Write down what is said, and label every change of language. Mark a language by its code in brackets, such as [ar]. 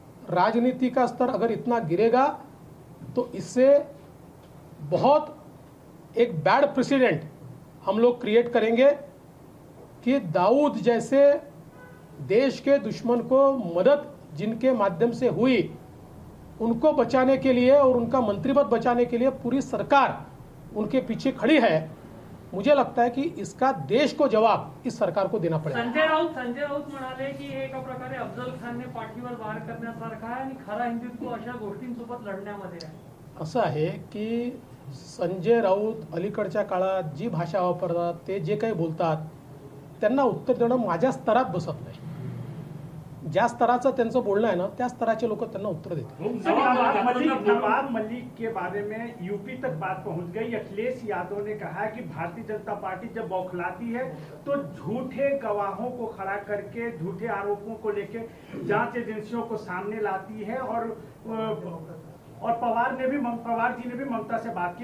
[hi] राजनीति का स्तर अगर इतना गिरेगा तो इससे बहुत एक बैड प्रेसिडेंट हम लोग क्रिएट करेंगे कि दाऊद जैसे देश के दुश्मन को मदद जिनके माध्यम से हुई उनको बचाने के लिए और उनका मंत्री पद बचाने के लिए पूरी सरकार उनके पीछे खड़ी है. मुझे लगता है कि इसका देश को जवाब इस सरकार को देना पड़ेगा. [mr] संजय राऊत म्हणाले की हे एका प्रकारे अफजल खानने पाठीवर वार करण्यासारखा आहे आणि खरा हिंदुत्व अशा गोष्टींसोबत लढण्यामध्ये आहे. असं आहे की संजय राऊत अलीकडच्या काळात जी भाषा वापरतात, ते जे काही बोलतात, त्यांना उत्तर देणं माझ्या स्तरात बसत नाही. ज्या स्तराचं त्यांचं बोलणं आहे ना त्या स्तराचे लोक त्यांना उत्तर देतात. [hi] नवाब मलिक के बारे में यूपी तक बात पहुंच गई. अखिलेश यादव ने कहा कि भारतीय जनता पार्टी जब बौखलाती है तो झूठे गवाहों को खड़ा करके झूठे आरोपों को लेके जांच एजेंसियों को सामने लाती है. और पवार जी ने भी ममता से बात की.